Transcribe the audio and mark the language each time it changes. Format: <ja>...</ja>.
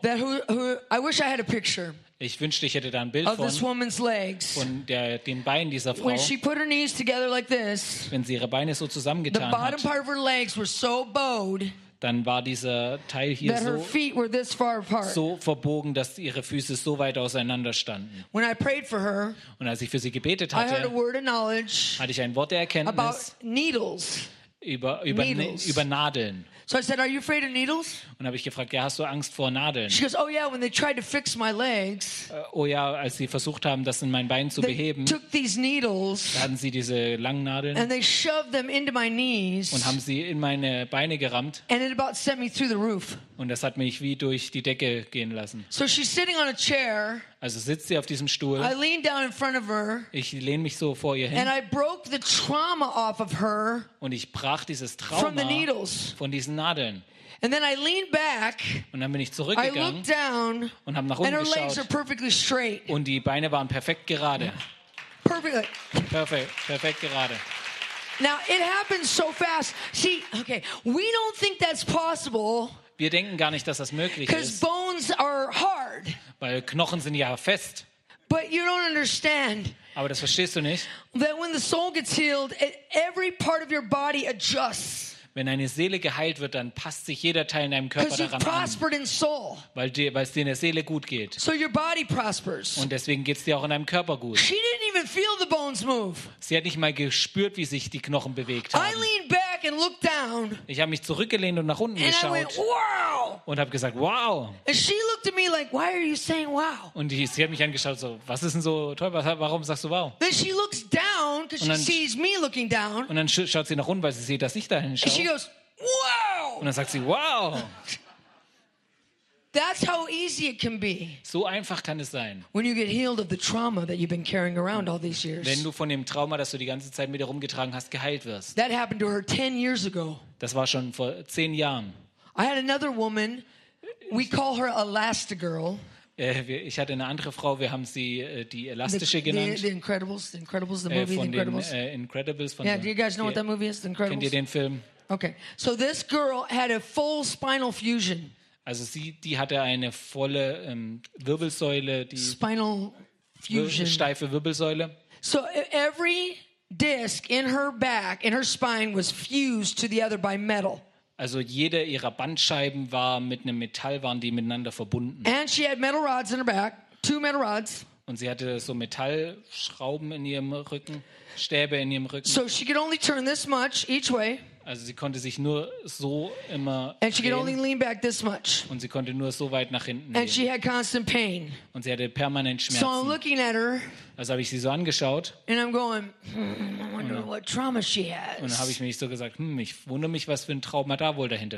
<en>that who I wish I had a picture.</en> <de>Ich wünschte, ich hätte da ein Bild</de> <en>of this woman's legs.</en> <de>Von den Beinen dieser Frau.</de> <en>When she put her knees together like this,</en> <de>wenn sie ihre Beine so zusammengetan</de> <en>the bottom</en> <de>hat,</de> <en>part of her legs were so bowed,</en> <de>dann war dieser Teil hier</de> <en>that her feet were this far apart.</en> <de>So verbogen, dass ihre Füße so weit auseinander standen.</de> <en>When I prayed for her,</en> <de>und als ich für sie gebetet hatte,</de> <en>I heard a word of knowledge,</en> <de>hatte ich ein Wort der Erkenntnis</de> <en>about needles.</en> <de>Über Nadeln.</de> <en>So I said, are you afraid of needles?</en> <de>Und habe ich gefragt, ja, hast du Angst vor Nadeln?</de> <en>She goes, oh yeah, when they tried to fix my legs.</en> <de>Oh ja, als sie versucht haben, das in mein Bein zu beheben.</de> <en>Took these needles.</en> <de>Hatten sie diese langen Nadeln.</de> <en>And they shoved them into my knees.</en> <de>Und haben sie in meine Beine gerammt.</de> <en>And it about sent me through the roof.</en> <de>Und das hat mich wie durch die Decke gehen lassen.</de> <en>So she's sitting on a chair.</en> <de>Also sitzt sie auf diesem Stuhl.</de> <en>I lean down in front of her.</en> <de>Ich lehne mich so vor ihr hin.</de> <en>And I broke the trauma off of her.</en> <de>Und ich brach dieses Trauma</de> <en>from the needles.</en> <de>Von diesen Nadeln.</de> <en>And then I leaned back,</en> <de>und dann bin ich zurückgegangen,</de> <en>I looked down,</en> <de>und habe nach unten</de> <en>and</en> <de>geschaut, und die Beine waren perfekt gerade.</de> <en>Perfectly.</en> <de>Perfekt gerade.</de> <en>Now it happens so fast. See, okay, we don't think that's possible.</en> <de>Wir denken gar nicht, dass das möglich ist.</de> <en>Because bones are hard.</en> <de>Weil Knochen sind ja fest.</de> <en>But you don't understand.</en> <de>Aber das verstehst du nicht.</de> <en>That when the soul gets healed, every part of your body adjusts.</en> <de>Wenn eine Seele geheilt wird, dann passt sich jeder Teil in deinem Körper daran an, weil es dir in der Seele gut geht.</de> <en>So your body prospers.</en> <de>Und deswegen geht es dir auch in deinem Körper gut.</de> <en>She didn't even feel the bones move.</en> <de>Sie hat nicht mal gespürt, wie sich die Knochen bewegt haben.</de> <en>I leaned back and looked down,</en> <de>ich habe mich zurückgelehnt und nach unten</de> <en>and</en> <de>geschaut</de> <en>I went, wow!</en> <de>Und habe gesagt, wow.</de> <en>And she looked at me like, why are you saying wow?</en> <de>Und sie hat mich angeschaut, so, was ist denn so toll, warum sagst du wow?</de> <en>Then she looks down, because she sees me looking down.</en> <de>Und dann schaut sie nach unten, weil sie sieht, dass ich da hinschaue.</de> <en>She goes, wow!</en> <de>Und dann sagt sie, wow!</de> <en>That's how easy it can be.</en> <de>So einfach kann es sein.</de> <en>When you get healed of the trauma that you've been carrying around all these years.</en> <de>Wenn du von dem Trauma, das du die ganze Zeit mit dir rumgetragen hast, geheilt wirst.</de> <en>That happened to her 10 years ago.</en> <de>Das war schon vor 10 Jahren.</de> <en>I had another woman. We call her Elastigirl.</en> <de>Ich hatte eine andere Frau. Wir haben sie die Elastische genannt.</de> <en>The Incredibles. The Incredibles. The movie.</en> <de>Von</de> <en>the Incredibles.</en> <de>Den, Incredibles von</de> <en>yeah. Do you guys know what that movie is? The Incredibles.</en> <de>Kennt ihr den Film?</de> <en>Okay, so this girl had a full spinal fusion.</en> <de>Also sie, die hatte eine volle Wirbelsäule, die</de> <en>spinal fusion.</en> <de>Steife Wirbelsäule.</de> <en>So every disc in her back, in her spine, was fused to the other by metal.</en> <de>Also jede ihrer Bandscheiben war mit einem Metall, waren die miteinander verbunden.</de> <en>And she had metal rods in her back, two metal rods.</en> <de>Und sie hatte so Metallschrauben in ihrem Rücken, Stäbe in ihrem Rücken.</de> <en>So she could only turn this much each way.</en> <de>Also sie konnte sich nur so immer</de> <en>and she could only lean back this much.</en> <de>Und sie konnte nur so weit nach hinten</de> <en>and she had constant pain.</en> <de>Und sie hatte permanent Schmerzen.</de> <en>So I'm looking at her,</en> <de>also habe ich sie so angeschaut</de> <en>and I'm going, I wonder what trauma she has.</en> <de>Und dann habe ich mich so gesagt, ich wundere mich, was für ein Trauma da wohl dahinter</de>